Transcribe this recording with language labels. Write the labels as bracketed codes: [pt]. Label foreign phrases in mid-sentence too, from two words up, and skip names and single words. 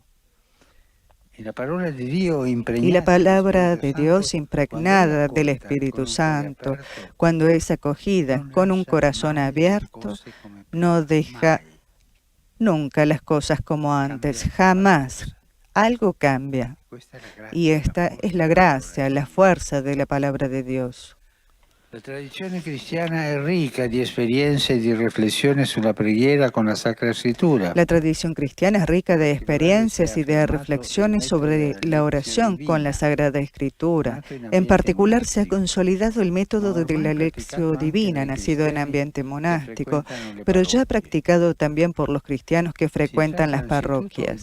[es] Y la palabra de Dios impregnada del Espíritu Santo, cuando es acogida con un corazón abierto, no deja nunca las cosas como antes, jamás. Algo cambia. Y esta es la gracia, la fuerza de la palabra de Dios. [it] La tradizione cristiana è ricca di esperienze e di riflessioni sulla preghiera con la Sacra Escritura. [es] La tradición cristiana es rica de experiencias y de reflexiones sobre la oración con la Sagrada Escritura. En particular, se ha consolidado el método de la [la] Lectio Divina, [es] nacido en ambiente monástico, pero ya practicado también por los cristianos que frecuentan las parroquias.